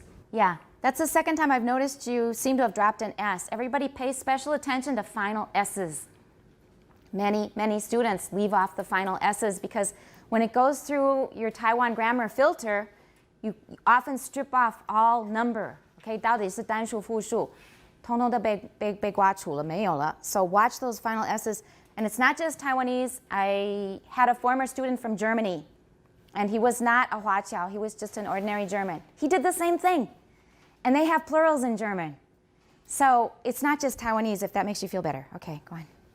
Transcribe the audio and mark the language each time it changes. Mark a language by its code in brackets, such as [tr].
[en] Yeah, that's the second time I've noticed you seem to have dropped an S. Everybody pay special attention to final S's. Many students leave off the final S's because when it goes through your Taiwan grammar filter, you often strip off all number. [zh] Okay, 到底是单数复数，通通都被刮除了，没有了。 [en] So watch those final S's. And it's not just Taiwanese. I had a former student from Germany, and he was not a Huaqiao. He was just an ordinary German. He did the same thing. And they have plurals in German. So it's not just Taiwanese, if that makes you feel better. Okay, go on.